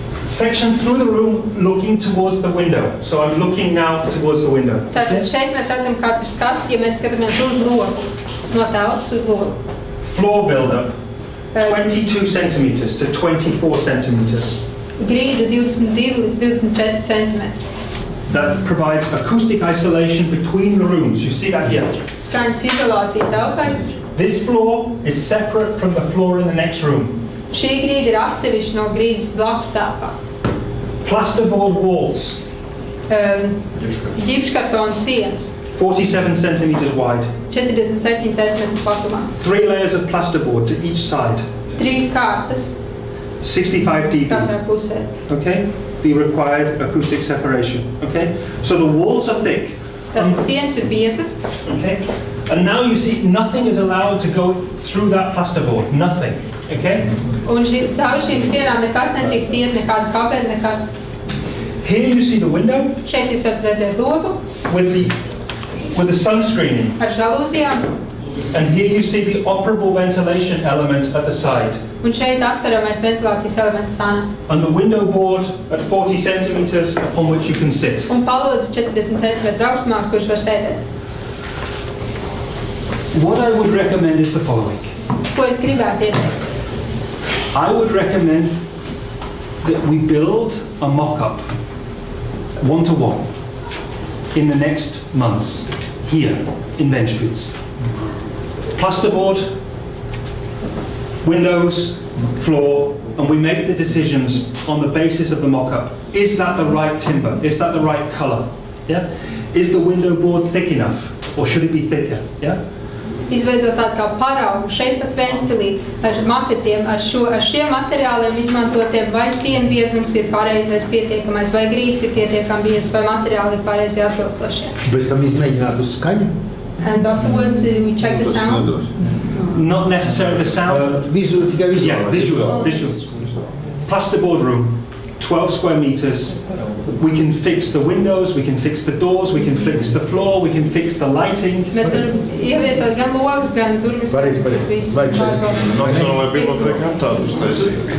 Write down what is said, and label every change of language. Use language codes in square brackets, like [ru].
[en] Section through the room looking towards the window. So I'm looking now towards the window. [lv] Tātad šeit mēs redzam, kāds ir skats, ja mēs skatāmies uz logu, no telpas uz logu. [en] Floor build-up, 22 centimeters to 24 centimeters. [lv] Grīda 22 līdz 24 centimetri. [en] That provides acoustic isolation between the rooms. You see that here? [lv] Skaņas izolācija telpai. [en] This floor is separate from the floor in the next room. [lv] Šī grīda ir atsevišķa no grīdas blakus telpā. [en] Plasterboard walls. [lv] Ģipškartona sienas. [en] 47 centimeters wide. [lv] 47 centimetru platumā. [en] 3 layers of plasterboard to each side. [lv] 3 kārtas. [en] 65 dB. [lv] Katrā pusē. [en] Okay? The required acoustic separation. Okay? So the walls are thick. [lv] Tātad sienas ir biezas. [en] Okay? And now you see nothing is allowed to go through that plasterboard. Nothing. Okay? [lv] Un caur šīm sienām nekas nedrīkst iet, nekāda kabeļa, nekas. [en] Here you see the window. [lv] Šeit jūs varat redzēt logu. [en] With the sun screening. [lv] Ar žalūzijām. [en] And here you see the operable ventilation element at the side. [lv] Un šeit atveramais ventilācijas elements sāna. [en] And the window board at 40 centimeters upon which you can sit. [lv] Un palods 40 cm augstumā, kurš var sēdēt. [en] What I would recommend is the following. [lv] Ko es gribētu ieteikt? [en] I would recommend that we build a mock-up, one-to-one, in the next months, here in Ventspils. Plasterboard, windows, floor, and we make the decisions on the basis of the mock-up. Is that the right timber? Is that the right colour? Yeah? Is the window board thick enough, or should it be thicker? Yeah? [lv] Izveidot tādu kā paraugu šeit pat Ventspilī ar maketiem, ar šiem materiāliem izmantotiem, vai sienu biezums ir pareizais pietiekamais, vai grīds ir pietiekami biezs, vai materiāli ir pareizi atbilstošie. Bez tam izmēģināt uz skaņu? [en] And afterwards we check the sound. Not necessarily the sound. [lv] Tikai visual. [en] Yeah, visual. Plasterboard room, 12 square meters. We can fix the windows, we can fix the doors, we can fix the floor, we can fix the lighting. [lv] Mēs varam ievietot gan logus, gan durvis. Pareizi. Nacionālajā bibliotēkā tādu uztaisīt.